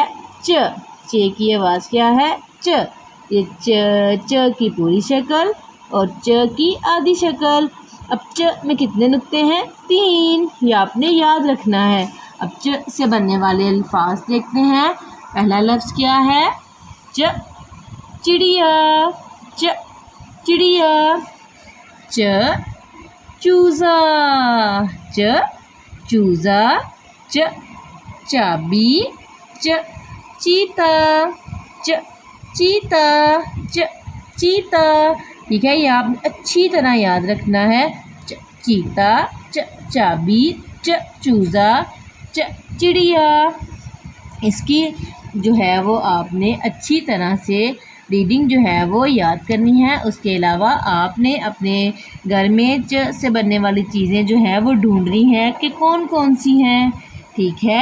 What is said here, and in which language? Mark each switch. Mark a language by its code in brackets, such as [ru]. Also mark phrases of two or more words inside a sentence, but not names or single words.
[ur] چ، چ کی آواز کیا ہے؟ چ۔ یہ چ کی پوری شکل اور چ کی آدھی شکل۔ اب چ میں کتنے نقطے ہیں؟ 3، یہ آپ نے یاد رکھنا ہے۔ اب چ سے بننے والے الفاظ دیکھتے ہیں۔ پہلا لفظ کیا ہے؟ چ چڑیا، چ چڑیا۔ چ چوزا، چ چوزا، چ چابی، چ چیتا، چ چیتا، چ چیتا، ٹھیک ہے۔ یہ آپ نے اچھی طرح یاد رکھنا ہے۔ چ چیتا، چ چابی، چ چوزا، چ چڑیا۔ اس کی جو ہے وہ آپ نے اچھی طرح سے ریڈنگ جو ہے وہ یاد کرنی ہے۔ اس کے علاوہ آپ نے اپنے گھر میں چ سے بننے والی چیزیں جو ہیں وہ ڈھونڈنی ہیں کہ کون کون سی ہیں، ٹھیک ہے۔